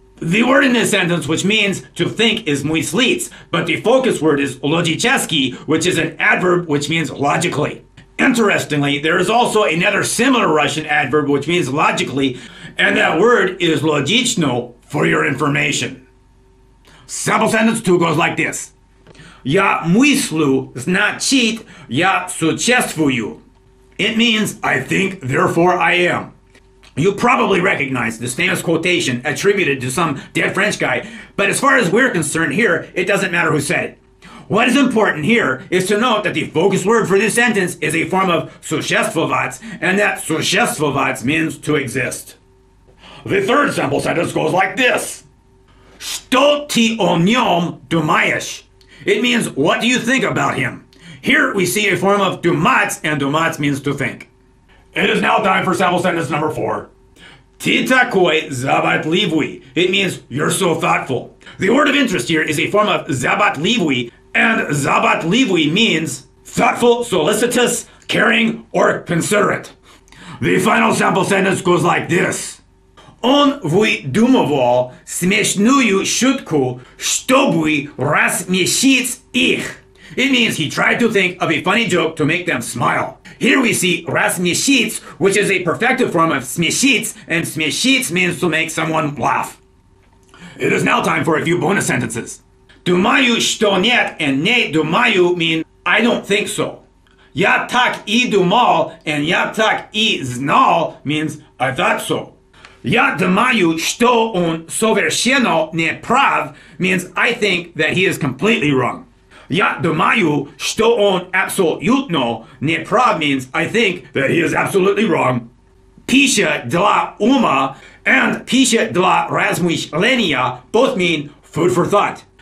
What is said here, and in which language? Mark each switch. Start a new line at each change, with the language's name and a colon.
English: The word in this sentence which means to think is мыслить, but the focus word is логически, which is an adverb which means logically. Interestingly, there is also another similar Russian adverb which means logically, and that word is логично for your information. Sample sentence 2 goes like this.
Russian: Я мыслю, значит, я существую.
English: It means I think, therefore I am. You probably recognize this famous quotation attributed to some dead French guy, but as far as we're concerned here, it doesn't matter who said it. What is important here is to note that the focus word for this sentence is a form of существовать, and that существовать means to exist. The third sample sentence goes like this.
Russian: Что ты о нем думаешь?
English: It means, what do you think about him? Here we see a form of думать, and думать means to think. It is now time for sample sentence number 4.
Russian: Ты такой заботливый.
English: It means, you're so thoughtful. The word of interest here is a form of заботливый, and заботливый means thoughtful, solicitous, caring, or considerate. The final sample sentence goes like this.
Russian: Он выдумывал смешную шутку, чтобы рассмешить их.
English: It means he tried to think of a funny joke to make them smile. Here we see рассмешить, which is a perfective form of смешить, and смешить means to make someone laugh. It is now time for a few bonus sentences.
Russian: Думаю, что нет,
English: and
Russian: не думаю
English: mean I don't think so.
Russian: Я так и думал, and я так и знал
English: means I thought so.
Russian: Я думаю, что он совершенно не прав
English: means I think that he is completely wrong.
Russian: Я думаю, что он абсолютно не прав
English: means I think that he is absolutely wrong.
Russian: Пища для ума and пища для размышления
English: both mean food for thought.